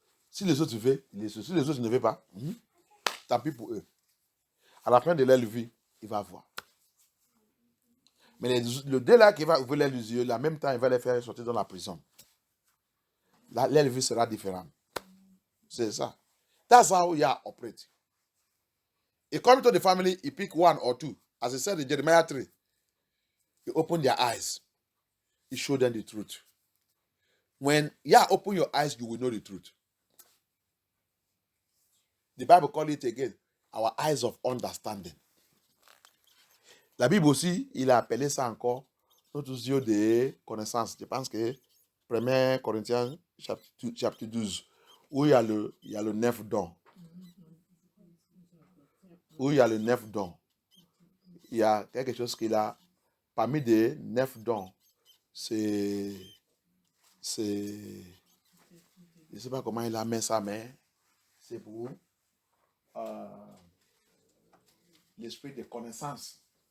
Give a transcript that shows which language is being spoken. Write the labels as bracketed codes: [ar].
[fr] Si les autres veulent, si les autres ne veulent pas, tant pis pour eux. À la fin de leur vie, il va voir. Mais le deux là qui va ouvrir les yeux, en même temps, il va les faire sortir dans la prison. Là, leur vie sera différente. C'est ça. [en] That's how you operate. He comes to the family, he pick one or two. As he said in Jeremiah 3, he opened their eyes. He showed them the truth. When Yah open your eyes, you will know the truth. The Bible call it again, our eyes of understanding. [fr] La Bible aussi, il a appelé ça encore notre yeux de connaissance. Je pense que 1 Corinthiens chapitre 12, où il y a le 9 dons. Où il y a le 9 dons. Il y a quelque chose qu'il a, parmi des 9 dons, c'est, je ne sais pas comment il a mis ça, mais c'est pour l'esprit de connaissance.